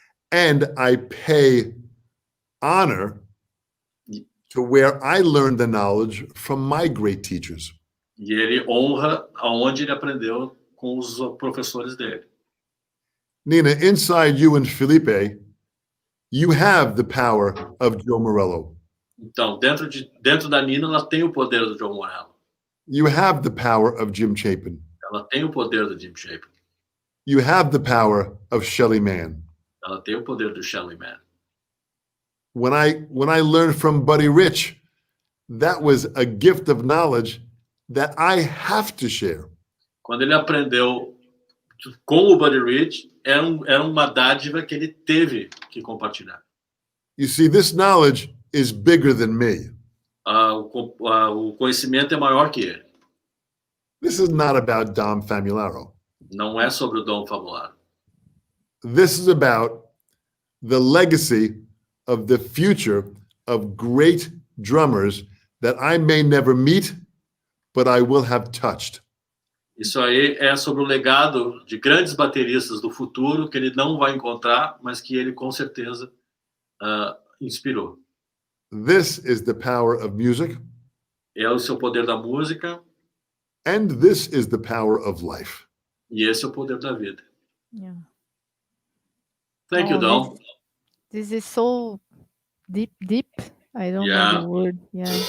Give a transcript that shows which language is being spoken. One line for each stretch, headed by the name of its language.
English: And I pay honor to where I learned the knowledge from my great teachers.
Portuguese: E ele honra aonde ele aprendeu com os professores dele.
English: Nina, inside you and Felipe, you have the power of Joe Morello.
Portuguese: Então, dentro da Nina, ela tem o poder do Joe Morello.
English: You have the power of Jim Chapin.
Portuguese: Ela tem o poder do Jim Chapin.
English: You have the power of Shelley Mann.
Portuguese: Ela tem o poder do Shelley Mann.
English: When I learned from Buddy Rich, that was a gift of knowledge that I have to share.
Portuguese: Quando ele aprendeu com o Buddy Rich, era uma dádiva que ele teve que compartilhar.
English: You see, this knowledge is bigger than me.
Portuguese: O conhecimento é maior que ele.
English: This is not about Dom Famularo.
Portuguese: Não é sobre o Dom Famularo.
English: This is about the legacy of the future of great drummers that I may never meet, but I will have touched.
Portuguese: Isso aí é sobre o legado de grandes bateristas do futuro que ele não vai encontrar, mas que ele com certeza inspirou.
English: This is the power of music.
Portuguese: É o seu poder da música.
English: And this is the power of life.
Portuguese: E esse é o poder da vida.
English: Yeah. Thank you, Dom. This is so deep. I don't know the word. Yeah.